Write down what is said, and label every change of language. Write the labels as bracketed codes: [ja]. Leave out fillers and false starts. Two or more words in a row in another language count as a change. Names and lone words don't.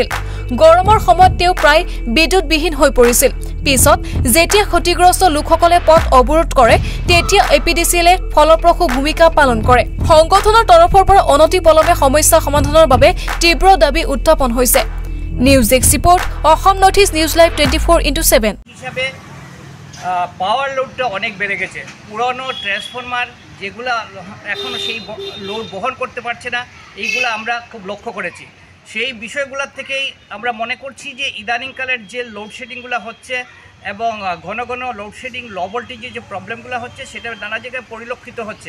[as] গৰমৰ সময়ত তেওঁ প্ৰায় বিদ্যুৎবিহীন হৈ পৰিছিল। পিছত যেতিয়া ক্ষতিগ্ৰস্ত লোকসকলে পথ অৱৰোধ কৰে তেতিয়া এপিডিচিএলে ফলপ্ৰসূ ভূমিকা পালন কৰে। সংগঠনৰ তৰফৰ পৰা অনতি পলমে সমস্যা সমাধানৰ বাবে তীব্ৰ দাবী উত্থাপন হৈছে। [en] News desk report, অসম নৰ্থ ইষ্ট নিউজ লাইভ 24x7 [bn] হিসাবে পাওয়ার লোডটা অনেক বেড়ে গেছে। পুরনো ট্রান্সফরমার যেগুলো এখনও সেই লোড বহন করতে পারছে না, এইগুলো আমরা খুব লক্ষ্য করেছি। সেই বিষয়গুলোর থেকেই আমরা মনে করছি যে ইদানিংকালের যে লোডশেডিংগুলো হচ্ছে এবং ঘন ঘন লোডশেডিং, [en] low voltage [bn] যে প্রবলেমগুলো হচ্ছে সেটা নানা জায়গায় পরিলক্ষিত হচ্ছে।